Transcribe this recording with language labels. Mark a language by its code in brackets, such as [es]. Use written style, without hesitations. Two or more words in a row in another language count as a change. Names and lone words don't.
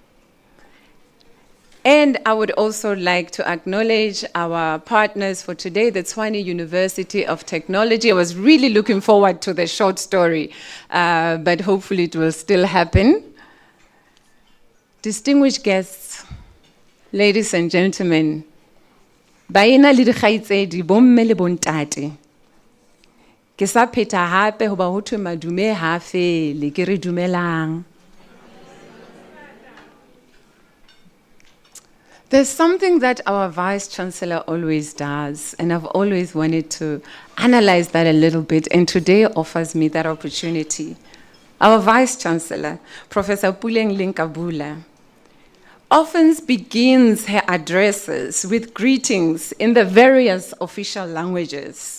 [en] And I would also like to acknowledge our partners for today, the Tshwane University of Technology. I was really looking forward to the short story, but hopefully it will still happen. Distinguished guests, ladies and gentlemen, [st] baina le dikgaitsedi bomme le bontate. Ke sa pheta hape hoba ho thwe madume ha fele ke re dumelang. [en] There's something that our Vice Chancellor always does, and I've always wanted to analyze that a little bit, and today offers me that opportunity. Our Vice Chancellor, Professor Puleng Linkabula, often begins her addresses with greetings in the various official languages.